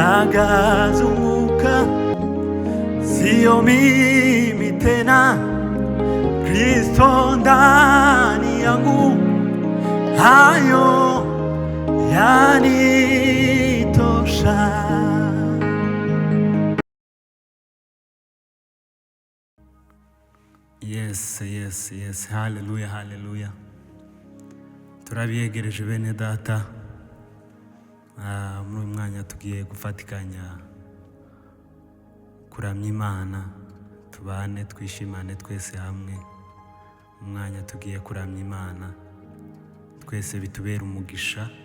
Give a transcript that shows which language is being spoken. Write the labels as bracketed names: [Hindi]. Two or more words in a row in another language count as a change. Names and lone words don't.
[Swahili] yakazunguka, sio mimi tena, Kristo ndani yangu, hayo yanitosha. Yes, haleluya. [Rundi] Turabyegereje bene data. Muri mwanya tugiye gufatikanya kuramya Imana, tubane twishimane twese hamwe. Umwanya tugiye kuramya Imana, twese bitubera umugisha.